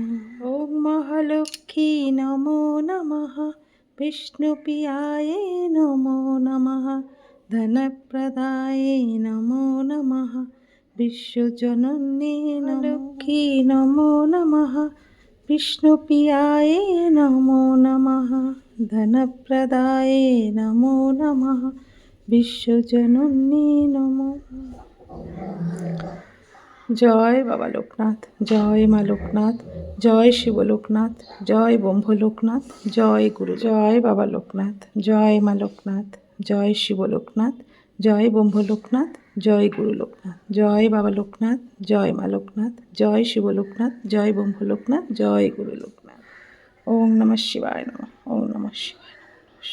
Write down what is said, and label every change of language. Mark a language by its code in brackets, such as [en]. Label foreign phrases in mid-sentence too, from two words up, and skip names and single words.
[sa] ॐ महालक्ष्मी नमो नमः, विष्णुप्रियाये नमो नमः, धनप्रदाये नमो नमः, विश्वजननी लक्ष्मी नमो नमः, विष्णुप्रियाये नमो नमः, धनप्रदाये नमो नमः, विश्वजननी नमो। [bn] জয় বাবা লোকনাথ, জয় মা লোকনাথ, জয় শিব লোকনাথ, জয় ব্রহ্ম লোকনাথ, জয় গুরু, জয় বাবা লোকনাথ, জয় মা লোকনাথ, জয় শিব লোকনাথ, জয় ব্রহ্ম লোকনাথ, জয় গুরু লোকনাথ, জয় বাবা লোকনাথ, জয় মা লোকনাথ, জয় শিব লোকনাথ, জয় ব্রহ্ম লোকনাথ, জয় গুরু লোকনাথ। [sa] ওম নমঃ শিবায় নমঃ, ওম নমঃ শিবায় নমঃ।